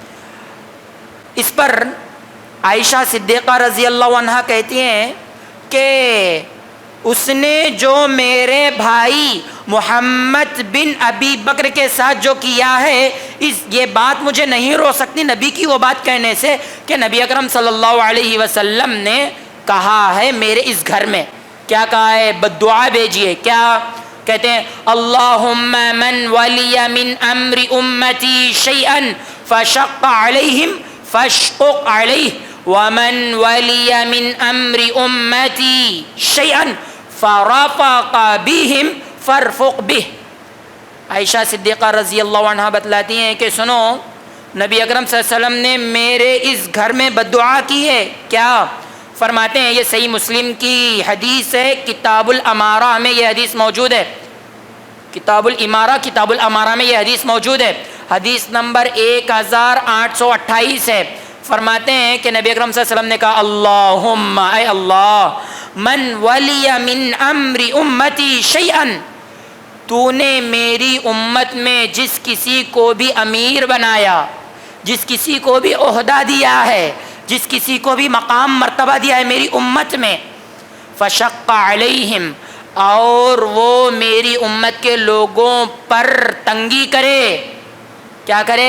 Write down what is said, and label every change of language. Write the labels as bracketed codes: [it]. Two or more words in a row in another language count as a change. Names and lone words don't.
[ur] اس پر عائشہ صدیقہ [ar] رضی اللہ عنہا [ur] کہتی ہیں کہ اس نے جو میرے بھائی محمد بن ابی بکر کے ساتھ جو کیا ہے، یہ بات مجھے نہیں رو سکتی نبی کی وہ بات کہنے سے کہ نبی اکرم [ar] صلی اللہ علیہ وسلم [ur] نے کہا ہے میرے اس گھر میں، کیا کہا ہے؟ بد دعا بھیجی ہے۔ کیا کہتے ہیں؟ [ar] اللہم من ولی من امر امتی شیئا فشق علیہم فاشقق علیہ ومن ولی من امر امتی شیئا فرفق بہم فارفق بہ۔ [ur] عائشہ صدیقہ [ar] رضی اللہ عنہ [ur] بتلاتی ہیں کہ سنو، نبی اکرم [ar] صلی اللہ علیہ وسلم [ur] نے میرے اس گھر میں بد دعا کی ہے۔ کیا فرماتے ہیں؟ یہ صحیح مسلم کی حدیث ہے، کتاب الامارہ میں یہ حدیث موجود ہے، کتاب الامارہ میں یہ حدیث موجود ہے، حدیث نمبر 1828 ہے۔ فرماتے ہیں کہ نبی اکرم [ar] صلی اللہ علیہ وسلم [ur] نے کہا اللہم، اے اللہ، [ar] من ولی من امر امتی شیئا، [ur] تو نے میری امت میں جس کسی کو بھی امیر بنایا، جس کسی کو بھی عہدہ دیا ہے، جس کسی کو بھی مقام مرتبہ دیا ہے میری امت میں، [ar] فشق علیہم، [ur] اور وہ میری امت کے لوگوں پر تنگی کرے، کیا کرے؟